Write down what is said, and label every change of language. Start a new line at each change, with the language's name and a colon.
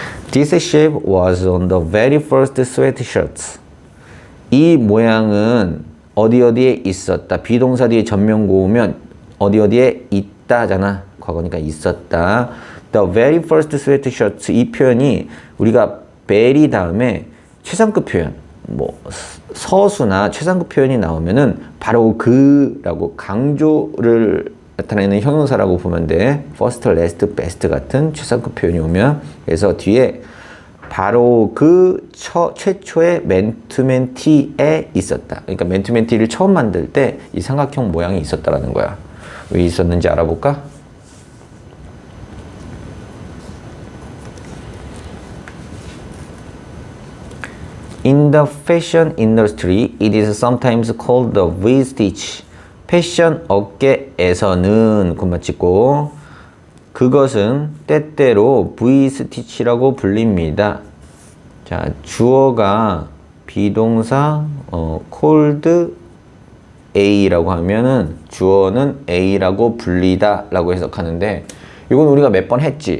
English: This shape was on the very first sweatshirts.
Korean: 이 모양은 어디에 있었다. 비동사 뒤에 전면고 오면 어디에 있다잖아. 과거니까 있었다.
English: The very first sweatshirt
Korean: 이 표현이 우리가 very 다음에 최상급 표현 뭐 서수나 최상급 표현이 나오면은 바로 그라고 강조를 나타내는 형용사라고 보면 돼. first, last, best 같은 최상급 표현이 오면 그래서 뒤에 바로 그 최초의 맨투맨티에 있었다. 그러니까 맨투맨티를 처음 만들 때 이 삼각형 모양이 있었다라는 거야. 왜 있었는지 알아볼까?
English: In the fashion industry, it is sometimes called the V-stitch.
Korean: 패션 업계에서는 콤마 찍고 그것은 때때로 V-stitch라고 불립니다. 자, 주어가 비동사 called A라고 하면은 주어는 A라고 불리다 라고 해석하는데 이건 우리가 몇 번 했지.